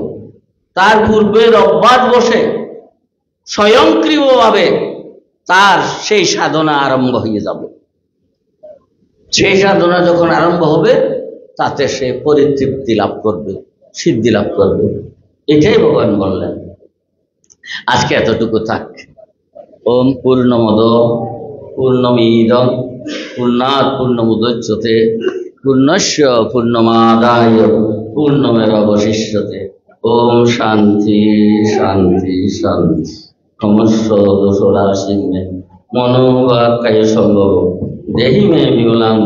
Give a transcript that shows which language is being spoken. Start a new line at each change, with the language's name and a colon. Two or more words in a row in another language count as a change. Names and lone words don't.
Bangla: তার পূর্বে অভ্যাস বসে স্বয়ংক্রিয়ভাবে তার সেই সাধনা আরম্ভ হয়ে যাবে। সেই সাধনা যখন আরম্ভ হবে তাতে সে পরিতৃপ্তি লাভ করবে, সিদ্ধি লাভ করবে। এটাই ভগবান বললেন। আজকে এতটুকু থাক।
Sanskrit: ওম পূর্ণমদ পূর্ণমিদং পূর্ণাৎ পূর্ণমুদচ্যতে পূর্ণস্য পূর্ণমাদায় পূর্ণমেবাবশিষ্যতে। ওম শান্তি শান্তি শান্তি। সমস্ত দোষরাশি মে মনোবাক্কায় সম্ভব দেহি মে বিমলাং